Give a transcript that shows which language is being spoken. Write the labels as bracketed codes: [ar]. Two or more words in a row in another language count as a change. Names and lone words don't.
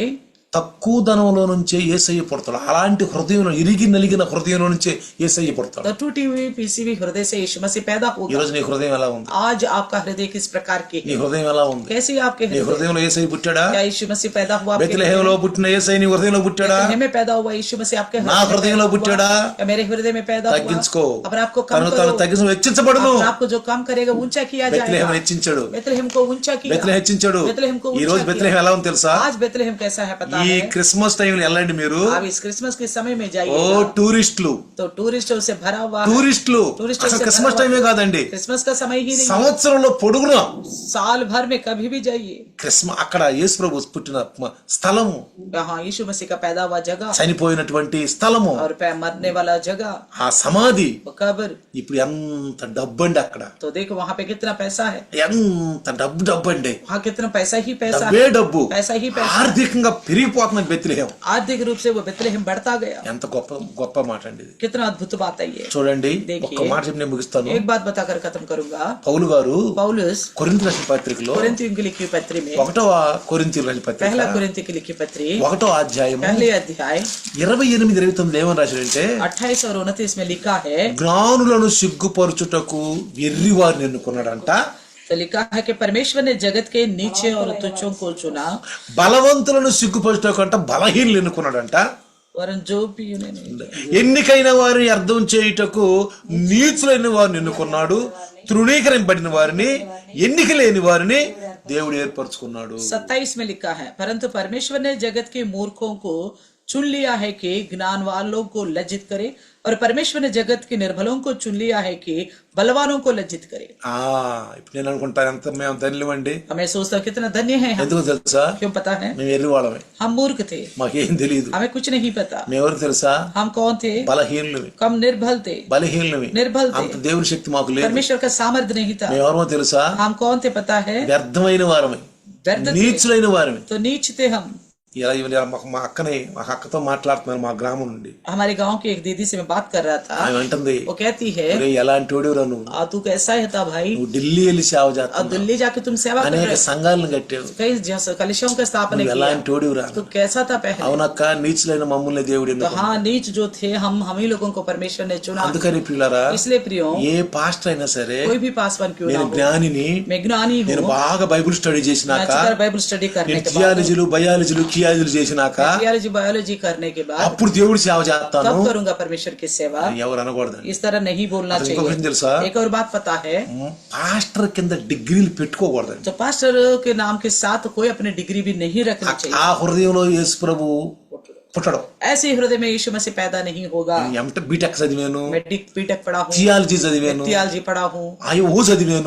[te] తక్కువ ధనంలో నుంచే యేసయ్య పుడతాడు. అలాంటి హృదయంలో, ఇరిగి నలిగిన హృదయంలో నుంచే యేసయ్య పుడతాడు. [hi] तो टूटी हुई पीसी हुई हृदय से यीशु मसीह पैदा [te] ఈ [hi] होगा। [te] రోజు నీ హృదయం ఎలా ఉంది? [hi] आज आपका हृदय किस प्रकार की [te] నీ [hi] है? [te] హృదయం ఎలా ఉంది? [hi] कैसी आपके [te] నీ [hi] हृदय? [te] హృదయంలో యేసయ్య పుట్టాడా? [hi] क्या यीशु मसीह पैदा हुआ आपके हृदय [te] బెత్లెహేములో పుట్టిన యేసయ్య నీ హృదయంలో పుట్టాడా? [hi] में? में पैदा हुआ यीशु मसीह आपके [te] నా [hi] हृदय [te] హృదయంలో [hi] में [te] పుట్టాడా? [hi] पैदा हुआ? या मेरे हृदय में पैदा हुआ? [te] తగ్గించుకో. [hi] अपने आपको कम [te] తను [hi] करो। [te] తగ్గించు, హెచ్చించబడును. [hi] अपने आपको जो काम करेगा ऊंचा किया [te] బెత్లెహేం [hi] जाएगा। [te] హెచ్చించాడు, [hi] बेतलेहम को ऊंचा किया। [te] బెత్లెహేం హెచ్చించాడు. [hi] बेतलेहम को [te] ఈ రోజు [hi] ऊंचा [te] బెత్లెహేం [hi] किया। [te] ఎలా ఉంది తెలుసా? [hi] आज बेतलेहम कैसा है पता [te] ఈ [hi] है? [te] క్రిస్మస్ టైంలో వెళ్ళండి మీరు. [hi] आप इस क्रिसमस के समय में [te] ఓ [hi] जाइए [te] టూరిస్టులు, [hi] तो टूरिस्टों से भरा हुआ है। [te] టూరిస్టులు [hi] टूरिस्टों [te] అసలు [hi] से [te] క్రిస్మస్ [hi] भरा [te] టైమే [hi] हुआ है। [te] కాదండి, [hi] क्रिसमस का समय ही नहीं, [te] సంవత్సరంలో పొడుగున [hi] साल भर में कभी भी जाइए। [te] అక్కడ యేసు ప్రభు పుట్టిన స్థలము, [hi] यहाँ यीशु मसीह का पैदा हुआ जगह [te] చనిపోయినటువంటి స్థలము, [hi] और मरने वाला जगह, [te] ఆ సమాధి. [hi] वो कब्र। [te] ఇప్పుడు ఎంత డబ్బు అండి అక్కడ, [hi] तो देखो वहाँ पे कितना पैसा है, [te] ఎంత డబ్బు అండి, [hi] वहाँ कितना पैसा ही पैसा [te] డబ్బే [hi] है, [te] డబ్బు. [hi] पैसा ही पैसा। [te] ఆర్థికంగా పెరిగిపోతున్న బెత్లెహేం. [hi] आर्थिक रूप से वो बेतलेहम बढ़ता गया। [te] ఎంత గొప్ప గొప్ప మాట అండి ఇది. [hi] कितना अद्भुत बात है ये। [te] చూడండి, [hi] देखिए, [te] ఒక్క మాట చెప్పి నేను ముగిస్తాను. [hi] एक बात बताकर खत्म करूंगा। [te] పౌలు గారు [hi] पौलुस [te] కొరింథీ రాసిన పత్రికలో [hi] कोरिन्थियों की लिखी पत्री में, [te] 1వ కొరింథీ రాసిన పత్రిక [hi] पहला कोरिन्थी की लिखी पत्री [te] 1వ అధ్యాయం [hi] पहले अध्याय [te] 28-29 ఏమని రాశాడంటే, [hi] 28 और 29 में लिखा है, [te] జ్ఞానులను సిగ్గుపరచుటకు వెర్రివారిని ఎన్నుకున్నాడంట, [hi] तो लिखा है कि परमेश्वर ने जगत के नीचे और तुच्छों को चुना, [te] బలవంతులను సిగ్గుపరచుటకు అంట బలహీనులు ఎన్నుకున్నాడంట, [hi] वरन जो भी उन्हें नहीं। [te] ఎన్నికైన వారిని అర్థం చేయుటకు నీచులైన వారిని ఎన్నుకున్నాడు, తృణీకరింపబడిన వారిని, ఎన్నిక లేని వారిని దేవుడు ఏర్పరచుకున్నాడు. [hi] 27 में लिखा है, परंतु परमेश्वर ने जगत के मूर्खों को चुन लिया है कि ज्ञान वालों को लज्जित करे और परमेश्वर ने जगत के निर्बलों को चुन लिया है कि बलवानों को लज्जित करे। [te] ఇప్పుడు నేను అనుకుంటాను ఎంత మేము ధన్యులమండి. [hi] हमें सोचता हूं कितना धन्य है हम। [te] ఎందుకు తెలుసా? [hi] क्यों पता है? [te] మేము ఎర్రి వాళ్ళమే, [hi] हम मूर्ख थे, [te] మాకేం తెలియదు. [hi] हमें कुछ नहीं पता। [te] మేమెవరు తెలుసా? [hi] हम कौन थे? [te] బలహీనులవి, [hi] कम निर्बल थे, [te] బలహీనులవి. [hi] निर्बल थे, [te] అంత దేవుని శక్తి మాకు లేదు. [hi] परमेश्वर का सामर्थ्य नहीं था। [te] మేమెవరో తెలుసా? [hi] हम कौन थे पता है? [te] వ్యర్థమైన వారమే, [hi] व्यर्थ थे, [te] నీచులైన వారమే. [hi] तो नीच थे हम। [te] ఇలా మా అక్కతో మాట్లాడుతున్నాను మా గ్రామం నుండి. [hi] हमारे गांव की एक दीदी से मैं बात कर रहा था, [te] ఆమె అంటుంది, [hi] वो कहती है [te] ఎలాంటి వాడివిరా నువ్వు, [hi] तू कैसा है था भाई, [te] నువ్వు ఢిల్లీ వెళ్ళి సేవ [hi] और [te] చేస్తావు, [hi] दिल्ली जाके तुम सेवा कर [te] అనేక [hi] रहे हो, [te] సంఘాలను కట్టావు, [hi] कई कलिसियों का स्थापना [te] నువ్వు [hi] किया, [te] ఎలాంటి వాడివిరా. [hi] तू कैसा था पहले। [te] అవునక్క, నీచులైన మమ్మల్ని దేవుడు [hi] तो [te] ఎన్నుకున్నాడు. [hi] हाँ, नीच जो थे हम ही लोगों को परमेश्वर ने चुना। [te] అందుకని ప్రియులారా, [hi] इसलिए प्रियो, [te] ఏ పాస్టర్ అయినా సరే, [hi] कोई भी पासवान क्यों ना [te] నేను [hi] हो, [te] జ్ఞానిని, [hi] मैं ज्ञानी [te] నేను [hi] हूँ, [te] బాగా [en] Bible study [hi] मैं [te] చేసినాక, [hi] अच्छी [en] Bible study [hi] करने [te] నేను [hi] के बाद, [te] థియాలజీలు బయాలజీలు కియాలజీలు చేసినాక [en] theology biology [hi] करने के बाद [te] అప్పుడు దేవుడి సేవ చేస్తాను [hi] तब करूंगा परमेश्वर की सेवा। [te] ఎవరు అనకూడదండి. [hi] इस तरह नहीं बोलना [te] అసలు ఇంకొక విషయం [hi] चाहिए। [te] తెలుసా? [hi] एक और बात पता है, [te] పాస్టర్ కింద డిగ్రీలు పెట్టుకోకూడదండి. [hi] तो पास्टर के नाम के साथ कोई अपनी डिग्री भी नहीं रखनी चाहिए। [te] ఆ హృదయంలో యేసు ప్రభు పుట్టడం. [hi] ऐसे हृदय में यीशु मसीह पैदा नहीं होगा। [te] బీటెక్ చదివాను, [hi] मैं बीटेक पढ़ा हूँ, [te] థియాలజీ చదివాను, [hi] थियोलॉजी पढ़ा हूँ, [te] ఓ చదివాను,